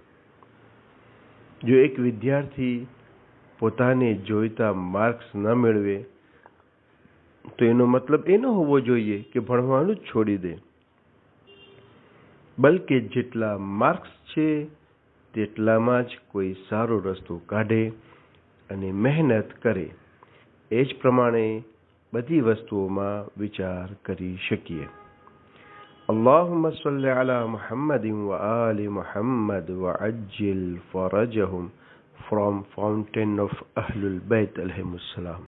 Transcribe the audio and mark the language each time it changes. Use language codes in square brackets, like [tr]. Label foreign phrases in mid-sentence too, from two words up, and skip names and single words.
[gu] જો એક વિદ્યાર્થી પોતાને જોઈતા માર્ક્સ ન મેળવે તો એનો મતલબ એ ન હોવો જોઈએ કે ભણવાનું જ છોડી દે, બલકે જેટલા માર્ક્સ છે તેટલામાં જ કોઈ સારો રસ્તો કાઢે અને મહેનત કરે. એ જ પ્રમાણે બધી વસ્તુઓમાં વિચાર કરી શકીએ. [ar] اللهم صل على محمد وآل محمد وعجل فرجهم from Fountain of Ahlul Bayt عليهم السلام.